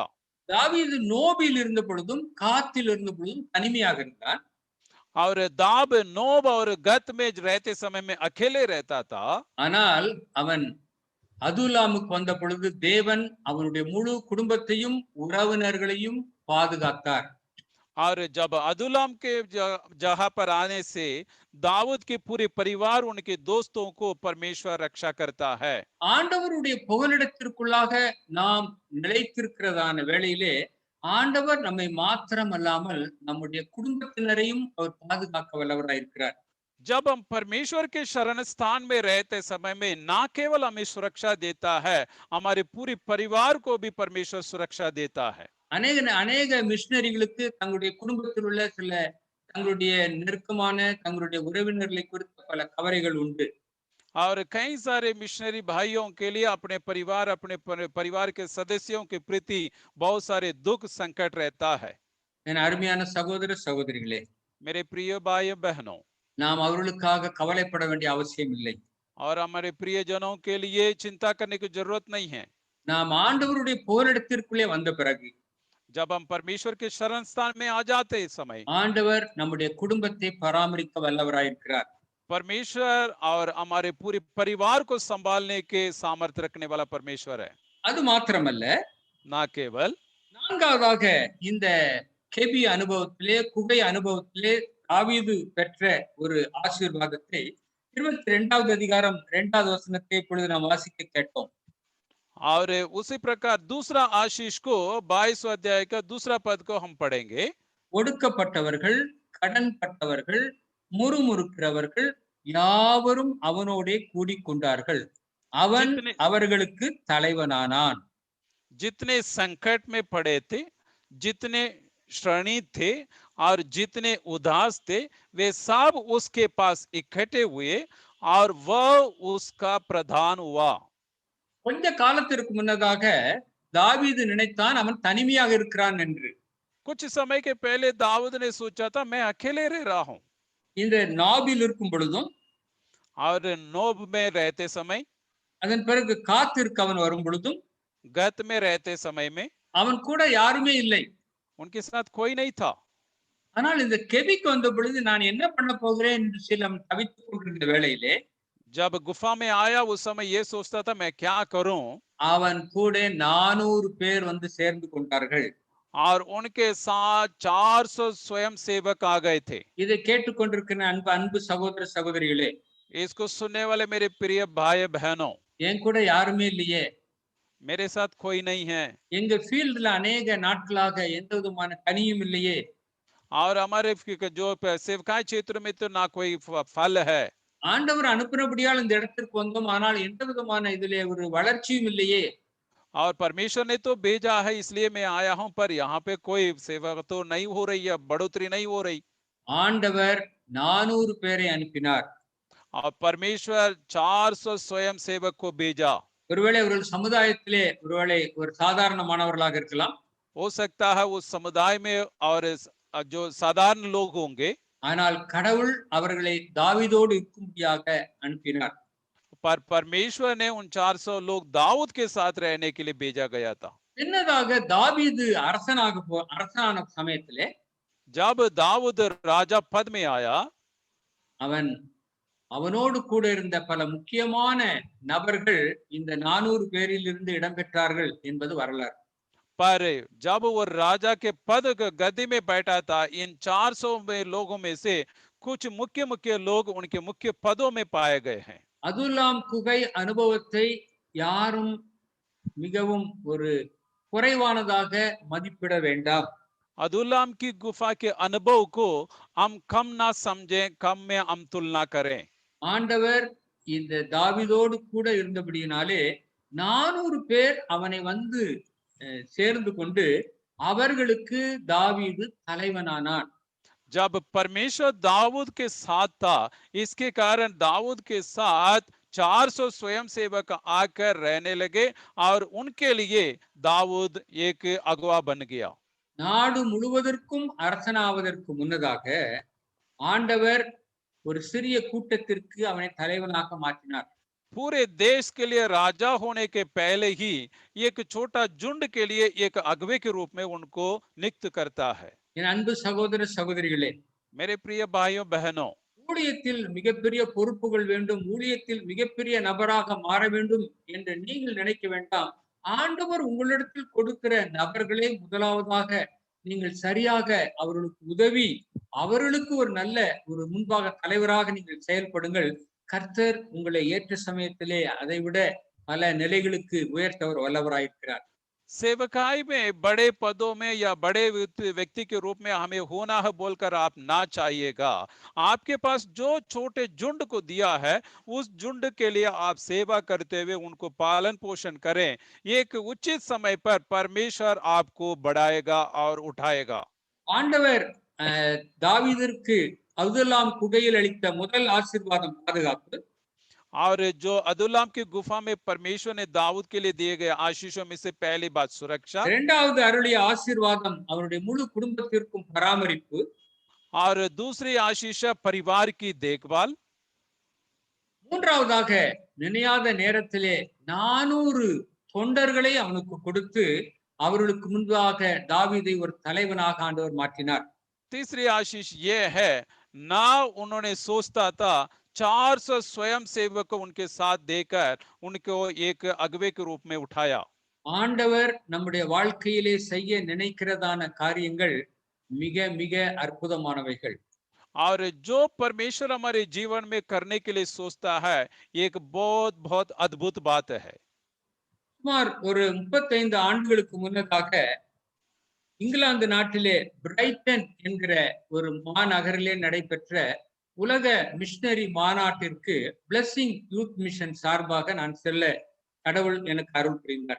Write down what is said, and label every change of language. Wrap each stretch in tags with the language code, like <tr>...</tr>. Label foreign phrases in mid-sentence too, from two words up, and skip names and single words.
<ta>தாவீது நோபில் இருந்த பொழுதும் காத்தில் இருந்த பொழுதும் தனிமையாக இருந்தான்.</ta> <hi>और दाब नोब और गत में रहते समय में अकेले रहता था।</hi> <ta>ஆனால் அவன் அதுல்லாமுக்கு வந்த பொழுது தேவன் அவனுடைய முழு குடும்பத்தையும் உறவினர்களையும் பாதுகாத்தார்.</ta> <hi>और जब अदुल्लाम के जहां पर आने से दाऊद के पूरे परिवार उनके दोस्तों को परमेश्वर रक्षा करता है।</hi> <ta>ஆண்டவருடைய புகலிடத்திற்குள்ளாக நாம் நிலைத்திருக்கிறதான வேளையிலே ஆண்டவர் நம்மை மாத்திரம் அல்லாமல் நம்முடைய குடும்பத்தினரையும் அவர் பாதுகாக்க வல்லவராயிருக்கிறார்.</ta> <hi>जब हम परमेश्वर के शरण स्थान में रहते समय में ना केवल हमें सुरक्षा देता है, हमारे पूरे परिवार को भी परमेश्वर सुरक्षा देता है।</hi> <ta>அநேக மிஷனரிகளுக்கு தங்களுடைய குடும்பத்தில் உள்ள சில தங்களுடைய நெருக்கமான தங்களுடைய உறவினர்களை குறித்த பல கவலைகள் உண்டு.</ta> <hi>और कई सारे मिशनरी भाइयों के लिए अपने परिवार के सदस्यों के प्रति बहुत सारे दुख संकट रहता है।</hi> <ta>என் அருமையான சகோதர சகோதரிகளே,</ta> <hi>मेरे प्रिय भाई बहनों,</hi> <ta>நாம் அவர்களுக்காக கவலைப்பட வேண்டிய அவசியம் இல்லை.</ta> <hi>और हमारे प्रियजनों के लिए चिंता करने की जरूरत नहीं है।</hi> <ta>நாம் ஆண்டவருடைய புகலிடத்திற்குள்ளே வந்த பிறகு,</ta> <hi>जब हम परमेश्वर के शरण स्थान में आ जाते इस समय,</hi> <ta>ஆண்டவர் நம்முடைய குடும்பத்தை பராமரிக்க வல்லவராயிருக்கிறார்.</ta> <hi>परमेश्वर और हमारे पूरे परिवार को संभालने के सामर्थ्य रखने वाला परमेश्वर है।</hi> <ta>அது மாத்திரமல்ல,</ta> <hi>ना केवल,</hi> <ta>4வதாக இந்த கெபி அனுபவத்திலே குகை அனுபவத்திலே தாவீது பெற்ற ஒரு ஆசீர்வாதத்தை 22வது அதிகாரம் 2வது வசனத்தை இப்பொழுது நாம் வாசிக்க கேட்டோம்.</ta> <hi>और उसी प्रकार दूसरा आशीष को 22 अध्याय का दूसरा पद को हम पढ़ेंगे।</hi> <ta>ஒடுக்கப்பட்டவர்கள், கடன்பட்டவர்கள், முறுமுறுக்கிறவர்கள் யாவரும் அவனோடே கூடிக்கொண்டார்கள். அவன் அவர்களுக்கு தலைவனானான்.</ta> <hi>जितने संकट में पड़े थे, जितने श्रेणी थे और जितने उदास थे, वे सब उसके पास इकट्ठे हुए और वह उसका प्रधान हुआ।</hi> <ta>கொஞ்ச காலத்திற்கு முன்னதாக தாவீது நினைத்தான் அவன் தனிமையாக இருக்கிறான் என்று.</ta> <hi>कुछ समय के पहले दाऊद ने सोचा था मैं अकेले रह रहा हूं।</hi> <ta>இந்த நாபில் இருக்கும் பொழுதும்</ta> <hi>और नोब में रहते समय,</hi> <ta>அதன் பிறகு காத்திற்கு அவன் வரும் பொழுதும்</ta> <hi>गत में रहते समय में</hi> <ta>அவன் கூட யாருமே இல்லை.</ta> <hi>उनके साथ कोई नहीं था।</hi> <ta>ஆனால் இந்த கெபிக்கு வந்த பொழுது நான் என்ன பண்ண போகிறேன் என்று சில தவித்துக் கொண்டிருந்த வேளையிலே,</ta> <hi>जब गुफा में आया उस समय ये सोचता था मैं क्या करूं,</hi> <ta>அவன் கூட 400 பேர் வந்து சேர்ந்து கொண்டார்கள்.</ta> <hi>और उनके साथ 400 स्वयं सेवक आ गए थे।</hi> <ta>இதை கேட்டுக்கொண்டிருக்கிற அன்பு சகோதர சகோதரிகளே,</ta> <hi>इसको सुनने वाले मेरे प्रिय भाई बहनों,</hi> <ta>என் கூட யாருமே இல்லையே,</ta> <hi>मेरे साथ कोई नहीं है,</hi> <ta>எங்க ஃபீல்ட்ல அநேக நாட்களாக எந்த விதமான கனியும் இல்லையே,</ta> <hi>और हमारे जो सेवकाई क्षेत्र में तो ना कोई फल है।</hi> <ta>ஆண்டவர் அனுப்பினபடியால் இந்த இடத்திற்கு வந்தோம், ஆனால் எந்த விதமான இதிலே ஒரு வளர்ச்சியும் இல்லையே.</ta> <hi>और परमेश्वर ने तो भेजा है इसलिए मैं आया हूं, पर यहाँ पे कोई सेवा तो नहीं हो रही है, बढ़ोतरी नहीं हो रही।</hi> <ta>ஆண்டவர் 400 பேரை அனுப்பினார்.</ta> <hi>और परमेश्वर 400 स्वयं सेवक को भेजा।</hi> <ta>ஒருவேளை அவர்கள் சமுதாயத்திலே ஒருவேளை ஒரு சாதாரணமானவர்களாக இருக்கலாம்.</ta> <hi>हो सकता है उस समुदाय में और जो साधारण लोग होंगे,</hi> <ta>ஆனால் கடவுள் அவர்களை தாவீதோடு இருக்கும்படியாக அனுப்பினார்.</ta> <hi>पर परमेश्वर ने उन 400 लोग दाऊद के साथ रहने के लिए भेजा गया था।</hi> <ta>பின்னதாக தாவீது அரசனான சமயத்திலே</ta> <hi>जब दाऊद राजा पद में आया,</hi> <ta>அவனோடு கூட இருந்த பல முக்கியமான நபர்கள் இந்த 400 பேரிலிருந்து இடம்பெற்றார்கள் என்பது வரலாறு.</ta> <hi>पर जब वो राजा के पद गद्दी में बैठा था, इन 400 लोगों में से कुछ मुख्य मुख्य लोग उनके मुख्य पदों में पाए गए हैं।</hi> <ta>அதுல்லாம் குகை அனுபவத்தை யாரும் மிகவும் ஒரு குறைவானதாக மதிப்பிட வேண்டாம்.</ta> <hi>अदुल्लाम की गुफा के अनुभव को हम कम ना समझें, कम में हम तुलना करें।</hi> <ta>ஆண்டவர் இந்த தாவீதோடு கூட இருந்தபடியினாலே 400 பேர் அவனை வந்து சேர்ந்து கொண்டு அவர்களுக்கு தாவீது தலைவனானான்.</ta> <hi>जब परमेश्वर दाऊद के साथ था, इसके कारण दाऊद के साथ 400 स्वयं सेवक आकर रहने लगे और उनके लिए दाऊद एक अगवा बन गया।</hi> <ta>நாடு முழுவதற்கும் அரசனாவதற்கு முன்னதாக ஆண்டவர் ஒரு சிறிய கூட்டத்திற்கு அவனை தலைவனாக மாற்றினார்.</ta> <hi>पूरे देश के लिए राजा होने के पहले ही एक छोटा झुंड के लिए एक अगवे के रूप में उनको नियुक्त करता है।</hi> <ta>என் அன்பு சகோதர சகோதரிகளே,</ta> <hi>मेरे प्रिय भाइयों बहनों,</hi> <ta>ஊழியத்தில் மிகப்பெரிய பொறுப்புகள் வேண்டும், ஊழியத்தில் மிகப்பெரிய நபராக மாற வேண்டும் என்று நீங்கள் நினைக்க வேண்டாம். ஆண்டவர் உங்களிடத்தில் கொடுக்கிற நபர்களே முதலாவதாக நீங்கள் சரியாக அவர்களுக்கு உதவி, அவர்களுக்கு ஒரு நல்ல ஒரு முன்பாக தலைவராக நீங்கள் செயல்படுங்கள். கர்த்தர் உங்களை ஏற்ற சமயத்திலே அதைவிட பல நிலைகளுக்கு உயர்த்தவர் வல்லவராயிருக்கிறார்.</ta> <hi>सेवकाई में बड़े पदों में या बड़े व्यक्ति के रूप में हमें होना है बोलकर आप ना चाहिएगा। आपके पास जो छोटे झुंड को दिया है, उस झुंड के लिए आप सेवा करते हुए उनको पालन पोषण करें। एक उचित समय पर परमेश्वर आपको बढ़ाएगा और उठाएगा।</hi> <ta>ஆண்டவர் தாவீதிற்கு அதுல்லாம் குகையில் அளித்த முதல் ஆசீர்வாதம் பாதுகாப்பு.</ta> <hi>और जो अदुल्लाम की गुफा में परमेश्वर ने दाऊद के लिए दिए गए आशीषों में से पहली बात सुरक्षा,</hi> <ta>இரண்டாவது அருளிய ஆசீர்வாதம் அவருடைய முழு குடும்பத்திற்கும் பராமரிப்பு,</ta> <hi>और दूसरी आशीष परिवार की देखभाल,</hi> <ta>மூன்றாவதாக நினையாத நேரத்திலே 400 தொண்டர்களை அவனுக்கு கொடுத்து அவர்களுக்கு முன்பாக தாவீதை ஒரு தலைவனாக ஆண்டவர் மாற்றினார்.</ta> <hi>तीसरी आशीष ये है, ना उन्होंने सोचता था, 400 स्वयं सेवक उनके साथ देकर उनको एक अगवे के रूप में उठाया।</hi> <ta>ஆண்டவர் நம்முடைய வாழ்க்கையிலே செய்ய நினைக்கிறதான காரியங்கள் மிக மிக அற்புதமானவைகள்.</ta> <hi>और जो परमेश्वर हमारे जीवन में करने के लिए सोचता है, एक बहुत बहुत अद्भुत बात है।</hi> <ta>சுமார் ஒரு 35 ஆண்டுகளுக்கு முன்னதாக இங்கிலாந்து நாட்டிலே பிரைட்டன் என்கிற ஒரு மாநகரிலே நடைபெற்ற உலக மிஷனரி மாநாட்டிற்கு பிளஸிங் யூத் மிஷன் சார்பாக நான் செல்ல கடவுள் எனக்கு அருள் புரிந்தார்.</ta>